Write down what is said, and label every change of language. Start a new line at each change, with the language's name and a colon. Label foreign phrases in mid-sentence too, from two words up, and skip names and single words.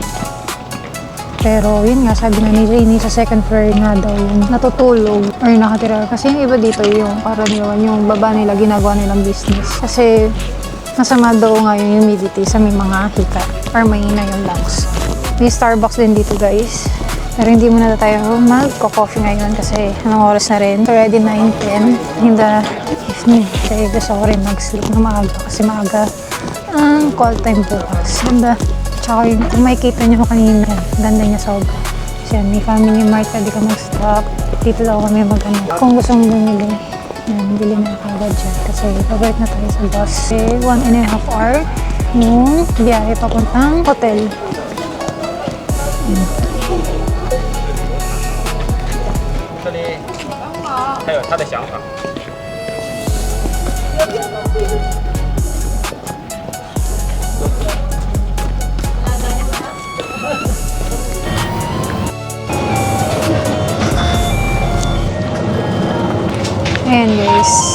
Filipino: Pero yun nga, sabi na ni Janie, sa
English: second floor
Filipino: nga daw yung natutulog or nakatira. Kasi yung iba dito yung karaniwan, yung baba nila, ginagawa nilang business. Kasi masama daw nga yung humidity sa may mga hika or mahina yung lungs. May Starbucks din dito, guys. Pero hindi muna tayo mag-coffee ngayon kasi anong oras na rin.
English: Already 9:10 in the evening.
Filipino: Kasi gusto ko rin mag-sleep na maaga kasi maaga ang
English: call time
Filipino: bukas. Ganda. Tsaka yung, kung makikita nyo kanina, ganda niya sobra. Kasi yan, may family mart, pwede ka mag-stop. Dito daw kami mag-ano. Kung gusto mong bumili, yan, bili na kagad dyan. Kasi pabalik na tayo sa bus. 1.5 hour yung biyahe papuntang hotel.
Chinese: 这里还有他的想法。
Filipino: Ayan, guys.